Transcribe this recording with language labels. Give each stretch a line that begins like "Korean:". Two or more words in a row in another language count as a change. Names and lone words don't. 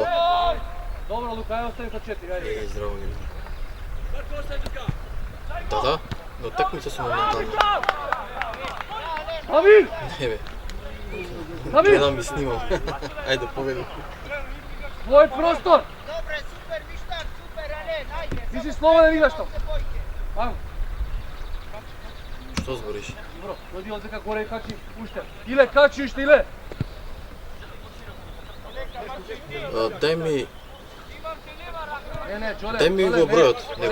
Macedonian: Добро, Лука, ајде остани со 4, ајде. Здраво ги.
Serbian: Да, но такмица су моментално.
Macedonian: Амир! Не бе, Амир! гледам и снимам. Ајде, победи. Твој простор! Dobre, super, Mištak, super, Alen, ajde. Ти си слободен играш там. Ајмо. Што збориш? Добро, дојди од дека горе и качи уште. Иле, качи уште, Иле. Дај ми, Не, Джоле. Дај ми го бројот, него.